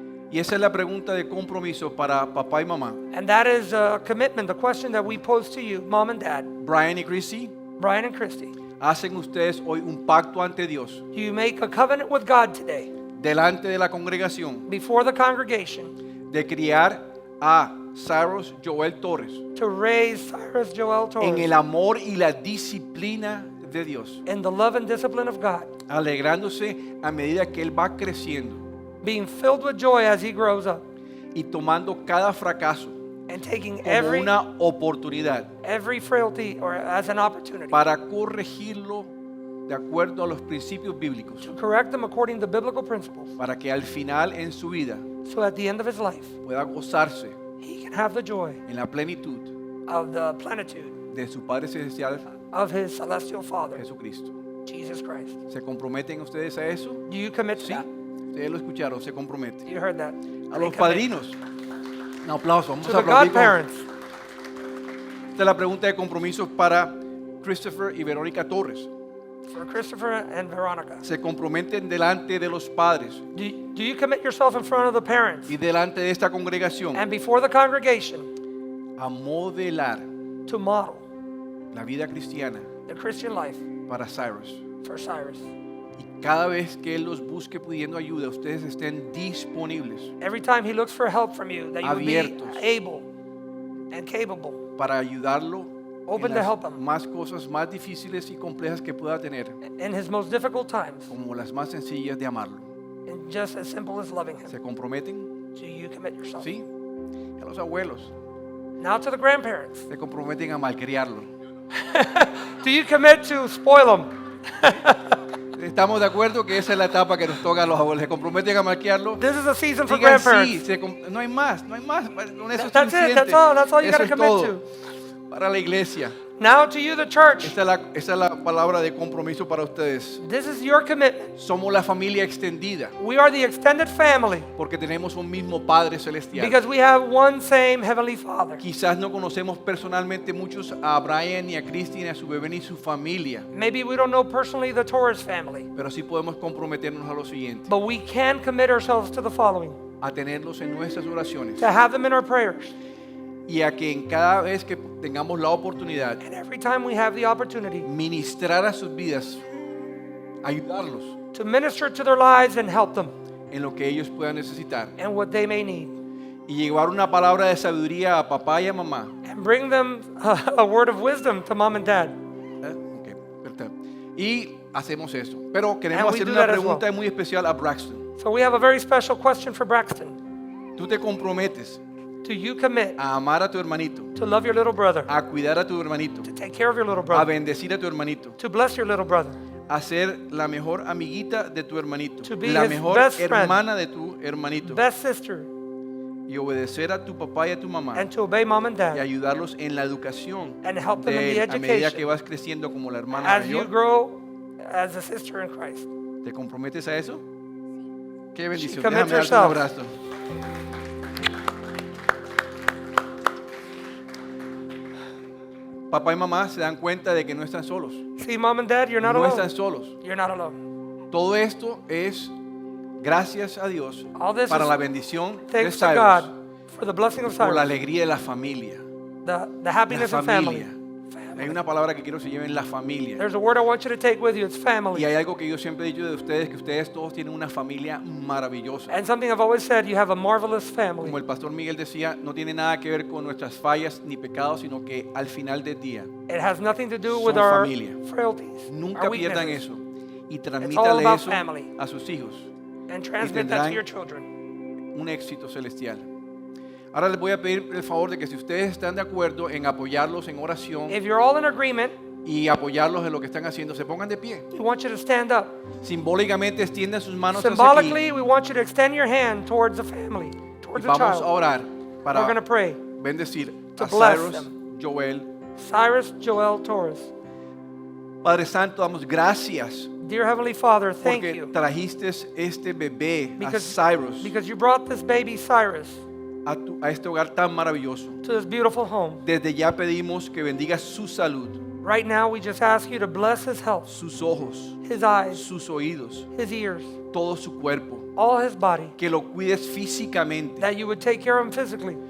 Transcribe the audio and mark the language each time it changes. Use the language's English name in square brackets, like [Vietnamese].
[Spanish] Y esa es la pregunta de compromiso para papá y mamá. [English] And that is a commitment, the question that we pose to you, mom and dad, [Spanish] Brian y Chrissy, [English] Brian and Christy. [Spanish] hacen ustedes hoy un pacto ante Dios, [English] Do you make a covenant with God today [Spanish] delante de la congregación, [English] before the congregation [Spanish] de criar a Cyrus Joel Torres [English] to raise Cyrus Joel [Spanish] en el [English] Torres [Spanish] amor y la disciplina de Dios, [English] in the love and discipline of God, [Spanish] alegrándose a medida que él va creciendo [English] being filled with joy as he grows up, [Spanish] y tomando cada fracaso [English] and taking [Spanish] como [English] every [Spanish] una oportunidad [English] frailty or as an opportunity [Spanish] para corregirlo de acuerdo a los principios bíblicos, [English] to correct them according to biblical principles, [Spanish] para que al final en su vida [English] so at the end of his life [Spanish] pueda gozarse [English] he can have the joy [Spanish] en la plenitud [English] of the plenitude [Spanish] de su Padre Celestial, [English] of his celestial Father, [Spanish] Jesucristo. [English] Jesus Christ. [Spanish] ¿Se comprometen ustedes a eso? [English] Do you commit to [Spanish] Sí, [English] that? [Spanish] ustedes lo escucharon, se comprometen. [English] You heard that? [Spanish] A [English] They [Spanish] los [English] commit. [Spanish] padrinos, un aplauso, vamos [English] To [Spanish] a [English] the [Spanish] aplaudir. [English] godparents. [Spanish] Esta es la pregunta de compromiso para Christopher y Verónica Torres. [English] For Christopher and Veronica. [Spanish] Se comprometen delante de los padres [English] Do you commit yourself in front of the parents [Spanish] y delante de esta congregación [English] and before the congregation [Spanish] a modelar [English] to model [Spanish] la vida cristiana [English] the Christian life [Spanish] para Cyrus? [English] for Cyrus? [Spanish] Y cada vez que él los busque pidiendo ayuda, ustedes estén disponibles [English] Every time he looks for help from you, that you would be [Spanish] Abiertos. [English] able and capable, [Spanish] para ayudarlo [English] open to [Spanish] las [English] help him [Spanish] más cosas más difíciles y complejas que pueda tener, [English] in his most difficult times, [Spanish] como las más sencillas de amarlo. [English] and just as simple as loving him. [Spanish] ¿Se comprometen? [English] Do you commit yourself? [Spanish] ¿Sí? Y a los abuelos, [English] Now to the grandparents. [Spanish] se comprometen a malcriarlo. [English] Do you commit to spoil them? [Spanish] Estamos de acuerdo que esa es la etapa que nos toca a los abuelos. ¿Se comprometen a malcriarlo? [English] This is a season for [Spanish] Digan sí, [English] grandparents. [Spanish] no hay más, no hay más. Con eso es [English] That's it, [Spanish] suficiente. [English] that's all you [Spanish] Eso [English] gotta [Spanish] es [English] commit [Spanish] todo. [English] to. [Spanish] Para la iglesia. [English] Now to you, the church. [Spanish] Esa es la palabra de compromiso para ustedes. [English] This is your commitment. [Spanish] Somos la familia extendida [English] We are the extended family [Spanish] porque tenemos un mismo Padre Celestial. [English] because we have one same Heavenly Father. [Spanish] Quizás no conocemos personalmente muchos a Brian, ni a Christy, ni a su bebé, ni su familia, [English] Maybe we don't know personally the Torres family, [Spanish] pero sí podemos comprometernos a lo siguiente, [English] but we can commit ourselves to the following: [Spanish] a tenerlos en nuestras oraciones [English] to have them in our prayers. [Spanish] y a que en cada vez que tengamos la oportunidad, [English] And every time we have the opportunity [Spanish] ministrar a sus vidas, ayudarlos [English] to minister to their lives and help them [Spanish] en lo que ellos puedan necesitar [English] and what they may need. [Spanish] y llevar una palabra de sabiduría a papá y a mamá. [English] and bring them a word of wisdom to mom and dad. [Spanish] Ok, perfecto. Y hacemos eso. Pero queremos [English] And we [Spanish] hacer [English] do [Spanish] una [English] that as [Spanish] pregunta [English] well. [Spanish] muy especial a Braxton. [English] So we have a very special question for Braxton. [Spanish] ¿Tú te comprometes [English] Do you commit [Spanish] a amar a tu hermanito, [English] to love your little brother, [Spanish] a cuidar a tu hermanito, [English] to take care of your little [Spanish] a [English] brother, [Spanish] bendecir a tu hermanito, [English] to bless your little brother, [Spanish] a ser la mejor amiguita de tu hermanito, [English] To be [Spanish] la [English] his [Spanish] mejor [English] best friend, [Spanish] hermana de tu hermanito, [English] best sister, [Spanish] y obedecer a tu papá y a tu mamá [English] and to obey mom and [Spanish] y [English] dad, [Spanish] ayudarlos en la educación [English] and help them in [Spanish] de [English] the [Spanish] él a medida que [English] education [Spanish] vas creciendo como la hermana [English] as you [Spanish] mayor? [English] grow as a sister in Christ. [Spanish] ¿Te comprometes a eso? Qué bendición. [English] commits [Spanish] Déjame darte un [English] herself. [Spanish] abrazo. Papá y mamá se dan cuenta de que no están solos. [English] See, mom and dad, you're not [Spanish] No están [English] alone. [Spanish] solos. [English] You're not alone. [Spanish] Todo esto es gracias a Dios [English] All this [Spanish] para [English] is [Spanish] la bendición de [English] Thanks to Cyrus, God for the blessing of [Spanish] por la alegría de la familia. [English] the [Spanish] La [English] happiness of family. [Spanish] familia. Hay una palabra que quiero que se lleven, la familia. [English] There's a word I want you to take with you. It's [Spanish] Y [English] family. [Spanish] hay algo que yo siempre he dicho de ustedes, que ustedes todos tienen una familia maravillosa. [English] And something I've always said, you have a marvelous family. [Spanish] Como el pastor Miguel decía, no tiene nada que ver con nuestras fallas ni pecados, sino que al final del día, [English] It has nothing to do with [Spanish] Son [English] our [Spanish] familia. [English] frailties, [Spanish] nunca [English] our [Spanish] pierdan [English] weaknesses, [Spanish] eso. Y [English] all [Spanish] transmítale [English] about [Spanish] eso [English] family. [Spanish] a sus hijos. [English] and transmit that [Spanish] tendrán- [English] to your children. [Spanish] Un éxito celestial. Ahora les voy a pedir el favor de que si ustedes están de acuerdo en apoyarlos en oración [English] If you're all in agreement, [Spanish] y apoyarlos en lo que están haciendo, se pongan de pie. [English] we want you to stand up. [Spanish] Simbólicamente extiendan sus manos hacia aquí [English] Symbolically, we want you to extend your hand towards the family, [Spanish] y [English] towards the [Spanish] vamos a [English] child. [Spanish] orar [English] We're going to [Spanish] para [English] pray. [Spanish] bendecir [English] to [Spanish] a [English] bless Cyrus, them. Joel. Cyrus Joel Torres. [Spanish] Padre Santo, damos gracias [English] Dear Heavenly Father, thank [Spanish] porque [English] you. [Spanish] trajiste este bebé, a [English] Because, Cyrus, because you brought this baby Cyrus [Spanish] a este hogar tan maravilloso. [English] to this beautiful home. [Spanish] Desde ya pedimos que bendiga su salud, [English] Right now, we just ask you to bless his health, [Spanish] sus ojos, [English] his eyes, [Spanish] sus oídos, [English] his ears, [Spanish] todo su cuerpo. [English] all his body, [Spanish] Que lo cuides físicamente, [English] that you would take care of him physically,